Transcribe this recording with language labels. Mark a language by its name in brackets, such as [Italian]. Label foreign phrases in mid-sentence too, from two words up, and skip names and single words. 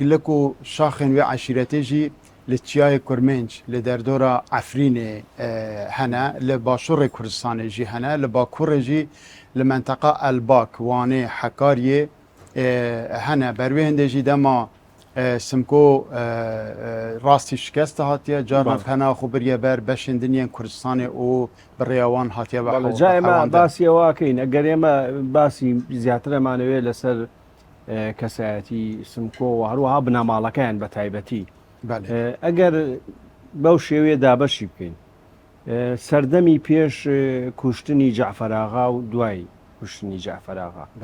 [Kurdish] lik û şaxên wê eşîretê jî li Çiyayê Kurmenc li derdora Efrînê hene li başûrê Kurdistanê jî hene li Bakurê jî li menteqa Elbak Wanê Hekariyê hene berwê hindê jî dema simko rastî şikest hatiye caran hena xwe biriye ber beşên dinyên Kurdistanê û bi rêya wan hatiye [Central Kurdish] ئێمە باسیەوەکەین ئەگەر ئێمە باسی زیاتر ئەمانەوێت لەسەر کەسایەتی سمکۆ و هەروەها بنەماڵەکەیان بە تایبەتی ئەگەر بەو شێوەیە دابەشی بکەین سەردەمی پێش کوشتنی جەعفەر ئاغا و دوای کوشتنی جەعفەر ئاغا